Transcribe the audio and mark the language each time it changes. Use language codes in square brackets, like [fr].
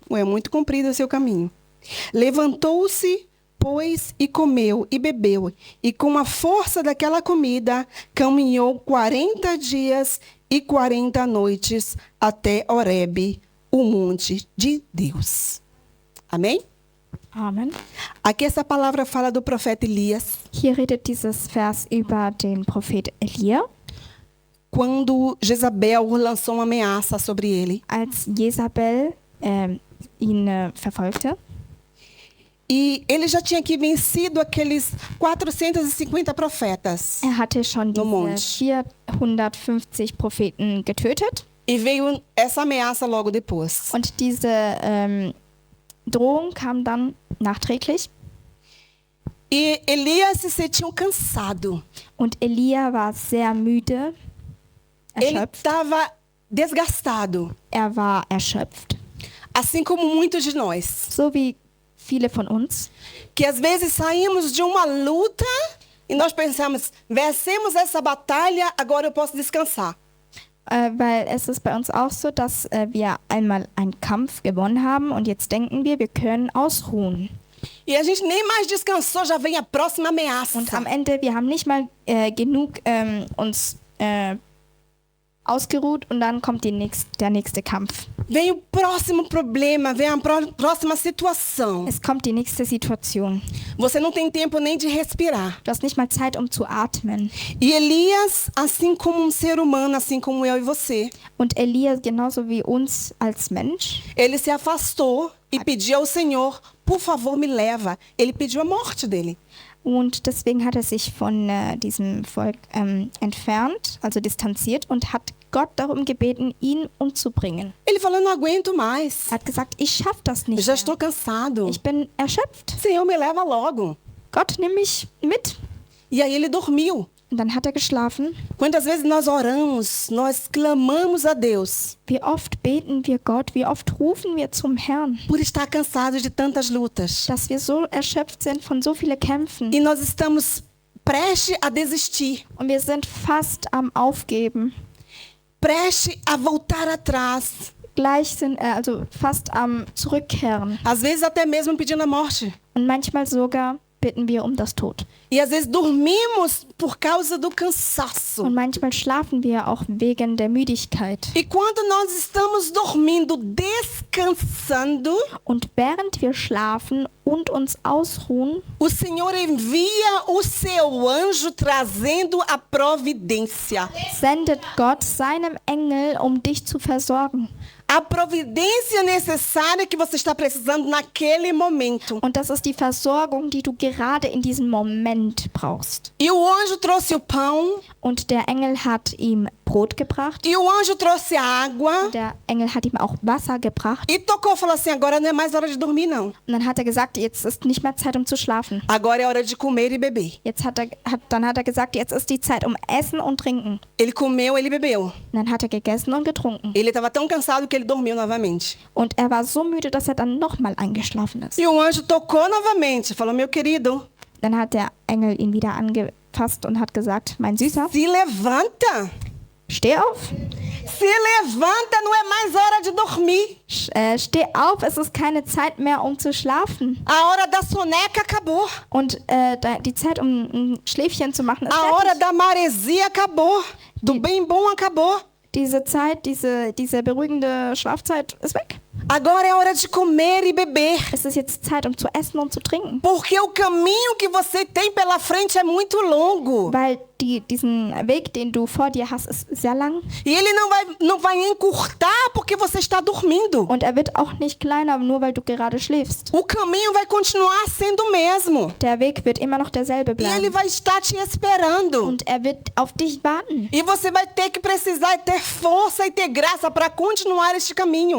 [pt] É muito comprido o seu caminho. Levantou-se, pois, e comeu e bebeu, e com a força daquela comida caminhou 40 dias e 40 noites até Horebe, o monte de Deus. Amém? [de] Amen. [pt] Aqui essa palavra fala do profeta Elias, [de] Hier redet dieses Vers über den Prophet Elia, [pt] quando Jezabel lançou uma ameaça sobre ele. [de] als Jezabel ihn verfolgte. [pt] E ele já tinha aqui vencido aqueles 450 profetas. [de] Hatte schon [pt] No monte. [de] diese 450 Propheten getötet. [pt] E veio essa ameaça logo depois. [de] Und diese Drohung kam dann nachträglich. [pt] E Elias se sentiu cansado. [de] Und Elia war sehr müde, [pt] Ele [de] erschöpft. [pt] estava desgastado. [de] Er war erschöpft. [pt] Assim como muitos de nós. [de] So wie viele von uns. [pt] Que às vezes saímos de uma luta e nós pensamos, vencemos essa batalha, agora eu posso descansar. [de] Weil es ist bei uns auch so, dass wir einmal einen Kampf gewonnen haben und jetzt denken wir können ausruhen. [pt] E a gente nem mais descansou, já vem a próxima ameaça. [de] Und am Ende, wir haben nicht mal genug uns ausgeruht und dann kommt der nächste Kampf. [pt] Vem o próximo problema, vem a próxima situação. [de] Es kommt die nächste Situation. [pt] Você não tem tempo nem de respirar. [de] Du hast nicht mal Zeit, um zu atmen. [pt] E Elias, assim como um ser humano, assim como eu e você, [de] Und Elia, genauso wie uns als Mensch, [pt] ele se afastou e pedir ao Senhor, por favor, me leva. Ele pediu a morte dele. [de] Und deswegen hat er sich von diesem Volk entfernt, also distanziert, und hat Gott darum gebeten, ihn umzubringen. [pt] Ele falou, eu não aguento mais. [de] Er hat gesagt, ich schaffe das [pt] Eu [de] nicht [pt] já [de] mehr. [pt] estou cansado. [de] Ich bin erschöpft. [pt] Senhor, me leva logo. [de] Gott, nimm mich mit. [pt] E aí ele dormiu. [de] Und dann hat er geschlafen. [pt] Quantas vezes nós oramos, nós clamamos a Deus [de] Wie oft beten wir Gott, wie oft rufen wir zum Herrn, [pt] por estar cansados de tantas lutas. [de] dass wir so erschöpft sind von so vielen Kämpfen. [pt] E nós estamos prestes a desistir, [de] Und wir sind fast am Aufgeben. [pt] prestes a voltar atrás. [de] Gleich sind, also fast am Zurückkehren. [pt] Às vezes até mesmo pedindo a morte. [de] Und manchmal sogar bitten wir um das Tod. [pt] E às vezes dormimos por causa do cansaço. [de] Und manchmal schlafen wir auch wegen der Müdigkeit. [pt] E quando nós estamos dormindo, descansando, [de] Und während wir schlafen und uns ausruhen, [pt] o Senhor envia o seu anjo trazendo a providência. [de] sendet Gott seinem Engel, um dich zu versorgen. [pt] A providência necessária que você está precisando naquele momento. [de] Und das ist die Versorgung, die du gerade in diesem Moment brauchst. [pt] E o anjo trouxe o pão, [de] Und der Engel hat ihm Brot gebracht. [pt] e o anjo trouxe a água, [de] Der Engel hat ihm auch Wasser gebracht. [pt] e tocou e falou assim, agora não é mais hora de dormir não. [de] Und dann hat er gesagt, jetzt ist nicht mehr Zeit, um zu schlafen. [pt] Agora é hora de comer e beber. [de] Dann hat er gesagt, jetzt ist die Zeit, um Essen und Trinken. [pt] Ele comeu, ele bebeu. [de] Und dann hat er gegessen und getrunken. [pt] Ele estava tão cansado que ele dormiu novamente. [de] Und er war so müde, dass er dann nochmal eingeschlafen ist. [pt] E o anjo tocou novamente, falou, meu querido, [de] Dann hat der Engel ihn wieder angefasst und hat gesagt, mein Süßer, [pt] se levanta. [de] steh auf. [pt] Se levanta, não é mais hora de dormir. [de] Steh auf, es ist keine Zeit mehr, um zu schlafen. [pt] A hora da soneca acabou. [de] Und die Zeit, um ein Schläfchen zu machen, ist [pt] A hora [de] fertig. [pt] da maresia acabou. Do bem bom acabou. [de] Diese Zeit, diese beruhigende Schlafzeit ist weg. [pt] Agora é hora de comer e beber. [de] Es ist jetzt Zeit, um zu essen und zu trinken. [pt] Porque o caminho que você tem pela frente é muito longo. [de] Weil diesen Weg, den du vor dir hast, ist sehr lang. [pt] E ele não vai encurtar porque você está dormindo. [de] Und er wird auch nicht kleiner, nur weil du gerade schläfst. [pt] O caminho vai continuar sendo o mesmo. [de] Der Weg wird immer noch derselbe [pt] E ele [de] bleiben. [pt] vai estar te esperando. [de] Und er wird auf dich warten. [pt] E você vai ter que precisar ter força e ter graça para continuar este caminho.